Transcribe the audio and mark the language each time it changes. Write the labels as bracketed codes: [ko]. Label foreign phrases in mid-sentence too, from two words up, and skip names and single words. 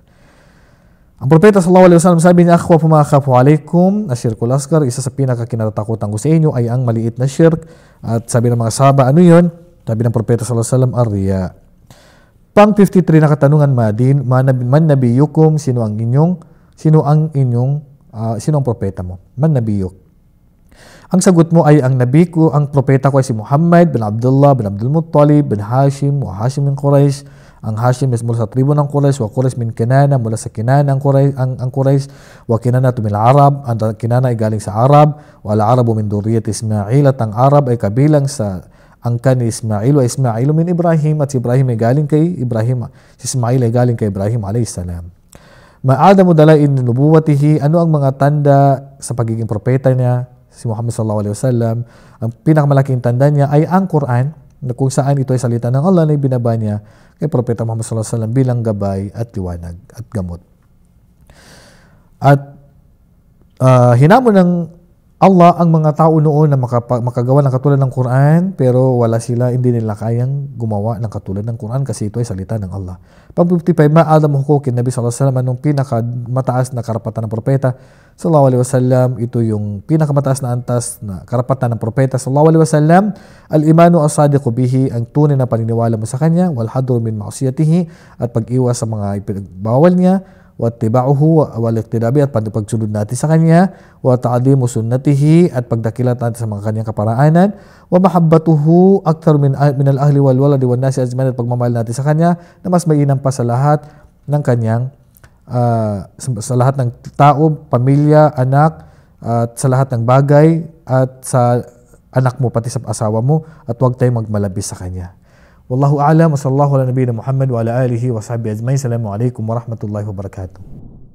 [tl] Ang propeta [ar] صلى الله عليه وسلم [tl] sabi niya, [ar] أخوف ما أخاف عليكم الشرك الأصغر, [tl] isa sa pinakakinatatakutan ko sa inyo ay ang maliit na shirk. At sabi ng mga sahaba, ano yun? Sabi ng propeta [ar] صلى الله عليه وسلم, [tl] ar-riya. Pang 53 na katanungan, [ar] من نبيكم? [tl] Sino ang propeta mo? [ar] من نبيك? [tl] Ang sagot mo ay ang nabi ko, ang propeta ko ay si Muhammad bin Abdullah bin Abdul Muttalib bin Hashim [ar] وهاشم من قريش. [tl] Ang Hashim is mula sa tribo ng Quraysh, [ar] وقريش من كنانة, [tl] mula sa Kinana ang Quraysh, [ar] وكنانة من عرب, [tl] ang Kinana ay galing sa Arab, [ar] والعرب من ذرية إسماعيل, [tl] at ang Arab ay kabilang sa angkan ni Ismail, [ar] وإسماعيل من إبراهيم, [tl] at si Ibrahim ay galing kay Ibrahim, si Ismail ay galing kay Ibrahim [ar] عليه السلام. ما أعظم دلائل نبوته, [tl] ano ang mga tanda sa pagiging propeta niya, si Muhammad [ar] صلى الله عليه وسلم? [tl] Ang pinakamalaking tanda niya ay ang Quran, na kung saan ito ay salita ng Allah na ibinaba niya kay Propeta Muhammad [ar] صلى الله عليه وسلم [tl] bilang gabay at liwanag at gamot. At hinamon ng Allah ang mga tao noon na makagawa ng katulad ng Quran, pero hindi nila kayang gumawa ng katulad ng Quran kasi ito ay salita ng Allah. Pang 55, [ar] ما أعظم حقوق النبي صلى الله عليه وسلم, [tl] anong pinakamataas na karapatan ng propeta [ar] صلى الله عليه وسلم? [tl] Ito yung pinakamataas na antas na karapatan ng propeta [ar] صلى الله عليه وسلم. الإيمان الصادق به, [tl] ang tunay na paniniwala mo sa kanya, [ar] والحذر من معصيته, [tl] at pag-iwas sa mga ipinagbawal niya, [ar] و اتباعه والاقتداء به, [tl] at pagsunod natin sa kanya, [ar] وتعظيم سنته, [tl] at pagdakilat natin sa mga kanyang kaparaanan, [ar] ومحبته أكثر من الأهل والولد والناس أجمعين, [tl] at pagmamahal natin sa kanya na mas mainam pa sa lahat ng kanyang sa lahat ng tao, pamilya, anak, at sa lahat ng bagay, at sa anak mo pati sa asawa mo, at huwag tayong magmalabis sa kanya. [ar] والله أعلم وصلى الله على نبينا محمد وعلى آله وصحبه أجمعين. السلام عليكم ورحمة الله وبركاته.